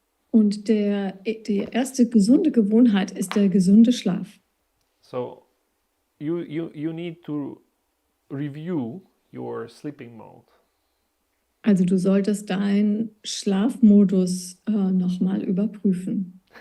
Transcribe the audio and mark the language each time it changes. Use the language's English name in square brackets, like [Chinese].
[German] Und die erste gesunde Gewohnheit ist der gesunde Schlaf. [English] So you need to review your sleeping mode. [German] Also du solltest deinen Schlafmodus nochmal überprüfen.